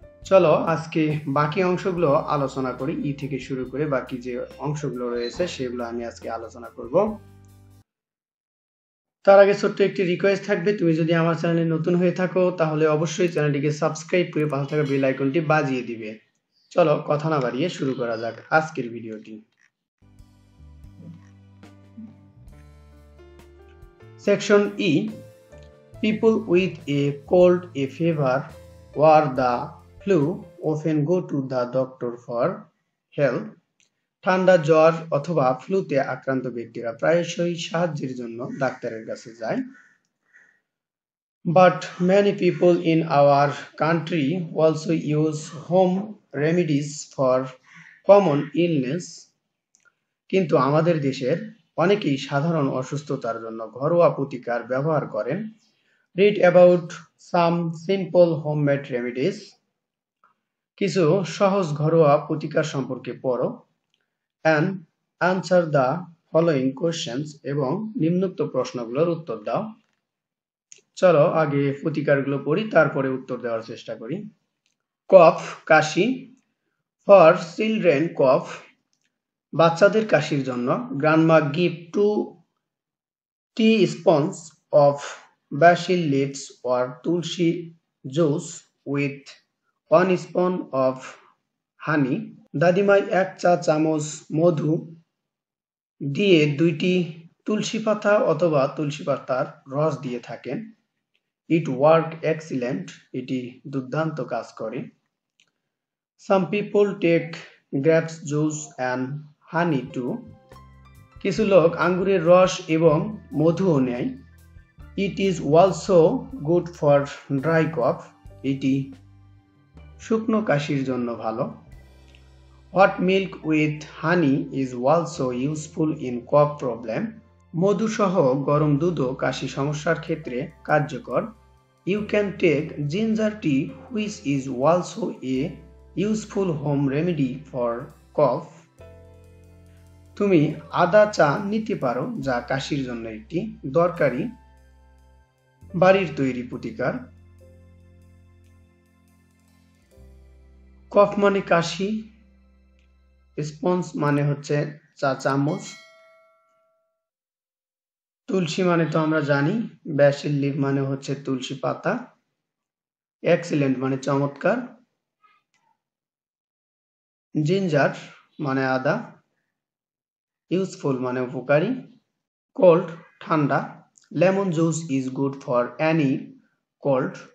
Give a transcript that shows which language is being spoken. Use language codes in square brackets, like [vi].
[bn] চলো আজকে বাকি অংশগুলো আলোচনা করি। ই থেকে শুরু করে বাকি যে অংশগুলো রয়েছে সেগুলো আমি আজকে আলোচনা করব। তার আগে ছোট্ট একটি রিকোয়েস্ট থাকবে, তুমি যদি আমার চ্যানেলে নতুন হয়ে থাকো তাহলে অবশ্যই চ্যানেলটিকে সাবস্ক্রাইব করে পাশে থাকা বেল আইকনটি বাজিয়ে দিবে। চলো কথা না বাড়িয়ে শুরু করা যাক আজকের ভিডিওটি। [en] Section E, people with a cold, a fever, or the flu often go to the doctor for help. [bn] ঠান্ডা, জ্বর অথবা ফ্লুতে আক্রান্ত ব্যক্তিরা প্রায়শই সাহায্যের জন্য ডাক্তারের কাছে যায়। [en] But many people in our country also use home remedies for common illness. [bn] কিন্তু আমাদের দেশের অনেকেই সাধারণ অসুস্থতার জন্য ঘরোয়া প্রতিকার ব্যবহার করেন। [en] Read about some simple homemade remedies. [bn] কিছু সহজ ঘরোয়া প্রতিকার সম্পর্কে পড়ো। [en] And answer the following questions. [bn] এবং নিম্নোক্ত প্রশ্নগুলোর উত্তর দাও। চলো আগে প্রতিকারগুলো পড়ি, তারপরে উত্তর দেওয়ার চেষ্টা করি। কফ, কাশি। [en] For children cough, [bn] বাচ্চাদের কাশির জন্য [en] grandma give 2 teaspoons of basil leaves or tulsi juice with 1 spoon of honey. [bn] দাদিমাই 1 চা চামচ মধু দিয়ে 2টি তুলসী পাতা অথবা তুলসী পাতার রস দিয়ে থাকেন। [en] It work excellent. [bn] এটি দুর্দান্ত কাজ করে। [en] Some people take grapes juice and honey too. [bn] কিছু লোক আঙ্গুরের রস এবং মধুও নেয়। [en] It is also good for dry cough. [bn] এটি শুকনো কাশির জন্য ভালো। [en] Hot milk with honey is also useful in cough problem. [bn] মধু সহ গরম দুধও কাশি সমস্যার ক্ষেত্রে কার্যকর। [en] You can take ginger tea, which is also a useful home remedy for cough. [bn] তুমি আদা চা নিতে পারো, যা কাশির জন্য একটি দরকারি বাড়ির তৈরি প্রতিকার। কফ মানে কাশি, স্পঞ্জ মানে হচ্ছে চা চামচ, তুলসী মানে তো আমরা জানি, ব্যাসিল লিভ মানে হচ্ছে তুলসী পাতা, এক্সিলেন্ট মানে চমৎকার, জিঞ্জার মানে আদা, ইউজফুল মানে উপকারী, কোল্ড ঠান্ডা, [en] Lemon juice is good for any cold.